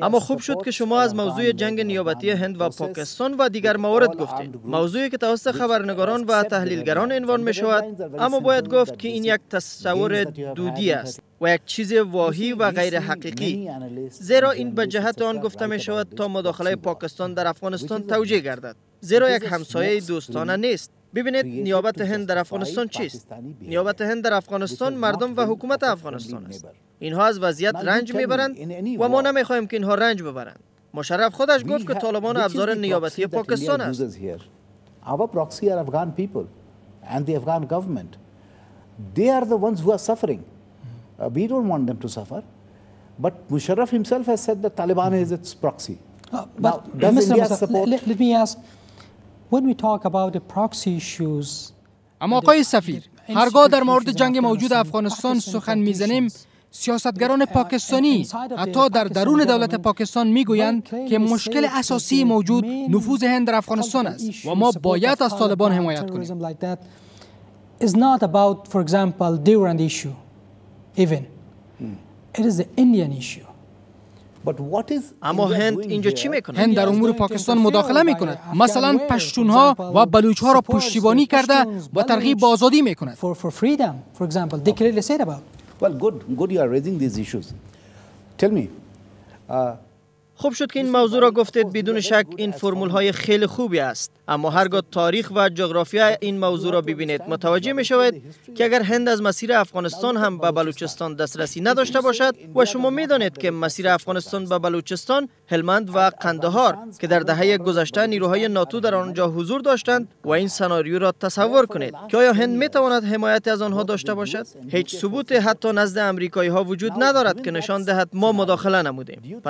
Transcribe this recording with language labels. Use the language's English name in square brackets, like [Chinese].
[Persian] اما خوب شد که شما از موضوع جنگ نیابتی هند و پاکستان و دیگر موارد گفتید، موضوعی که توسط خبرنگاران و تحلیلگران عنوان می شود، اما باید گفت که این یک تصور دودی است و یک چیز واهی و غیر حقیقی، زیرا این به جهت آن گفته می شود تا مداخله پاکستان در افغانستان توجیه گردد، زیرا یک همسایه دوستانه نیست. ببینید نیابت هند در افغانستان چیست؟ نیابت هند در افغانستان مردم و حکومت افغانستان است. اینها از وضعیت رنج میبرند و ما نمیخواهیم که اینها رنج ببرند. مشرف خودش گفت که طالبان ابزار نیابتی پاکستان است. [English] Our proxy are Afghan people and the Afghan government. They are the ones who are suffering. We don't want them to suffer. But Musharraf himself has said that Taliban is its proxy. Now, does India support? Let me ask, when we talk about the proxy issues. [Persian] اما آقای سفیر، هرگاه در مورد جنگ موجود افغانستان سخن میزنیم، سیاستگران پاکستانی حتی در درون دولت پاکستان میگویند که مشکل اساسی موجود نفوذ هند در افغانستان است و ما باید از طالبان حمایت کنیم. [English] It's not about, for example, Durand issue, even. It is the Indian issue. [Persian] اما هند اینجا چی میکنه؟ هند در امور پاکستان مداخله میکند. مثلا پشتونها و بلوچها را پشتیبانی کرده و ترغیب به آزادی میکند. [English] For freedom, for example, they clearly said about. Well, good you are raising these issues. Tell me. [Persian] خوب شد که این موضوع را گفتید. بدون شک این فرمول های خیلی خوبی است، اما هرگاه تاریخ و جغرافیا این موضوع را ببینید متوجه می شوید که اگر هند از مسیر افغانستان هم به بلوچستان دسترسی نداشته باشد و شما می دانید که مسیر افغانستان به بلوچستان، هلمند و قندهار که در دهه گذشته نیروهای ناتو در آنجا حضور داشتند و این سناریو را تصور کنید که آیا هند می تواند حمایت از آنها داشته باشد؟ هیچ ثبوت حتی نزد امریکایی ها وجود ندارد که نشان دهد ما مداخله نمودیم.